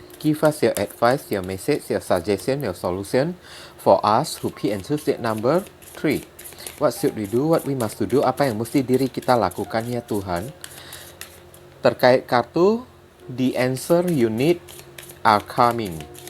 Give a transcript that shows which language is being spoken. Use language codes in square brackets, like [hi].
[en] Give us your advice, your message, your suggestion, your solution for us who P and choose date number 3. What should we do? What we must do? [id] Apa yang mesti diri kita lakukan ya Tuhan? Terkait kartu, the answer you need are coming.